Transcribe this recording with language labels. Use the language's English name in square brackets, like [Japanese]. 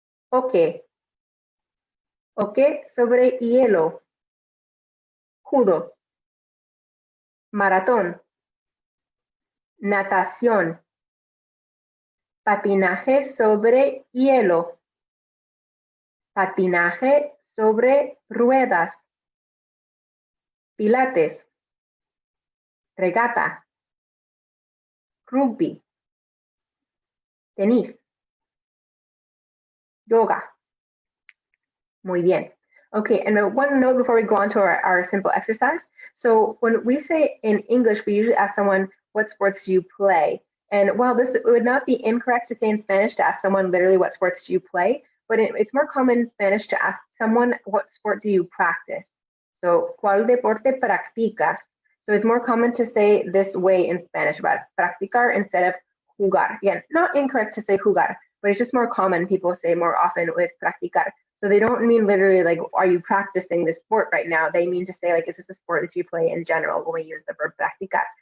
[Spanish] hockey, hockey sobre hielo, judo, maratón, natación, patinaje sobre hielo, patinaje sobre ruedas, pilates, regata, rugby, tenis, yoga. Muy bien. [English] Okay, and one note before we go on to our simple exercise. So when we say in English, we usually ask someone, what sports do you play? And while this would not be incorrect to say in Spanish to ask someone literally, what sports do you play? But it's more common in Spanish to ask someone, what sport do you practice? [Spanish] So, ¿cuál deporte practicas? [English] So it's more common to say this way in Spanish, about practicar instead of jugar. Again, not incorrect to say jugar, but it's just more common. People say more often with practicar. So they don't mean literally like, are you practicing this sport right now? They mean to say like, is this a sport that you play in general when we use the verb practicar?